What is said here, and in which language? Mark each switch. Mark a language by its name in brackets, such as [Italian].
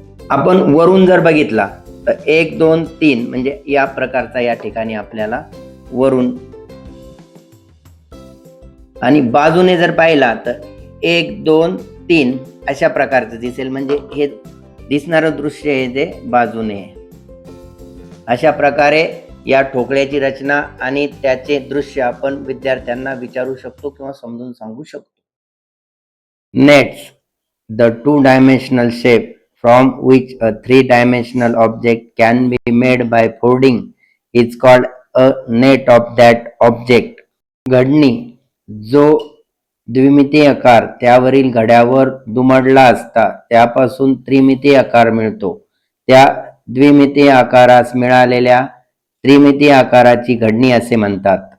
[Marathi] आपण वरून जर बघितला तर 1 2 3 म्हणजे या प्रकारचा या ठिकाणी आपल्याला वरून, आणि बाजूने जर पाहिला तर 1 2 3 अशा प्रकारचं दिसेल, म्हणजे हे दिसणारं दृश्य आहे ते बाजूने आहे. अशा प्रकारे या ठोकळ्याची रचना आणि त्याचे दृश्य आपण विद्यार्थ्यांना विचारू शकतो किंवा समजून सांगू शकतो. [English] Nets, the two dimensional shape from which a three-dimensional object can be made by folding is called a net of that object. [Marathi] घडणी, जो द्विमितीय आकार त्यावरील घड्यावर दुमडला असता त्यापासून त्रिमितीय आकार मिळतो, त्या द्विमितीय आकारास मिळालेल्या त्रिमितीय आकाराची घडणी असे म्हणतात.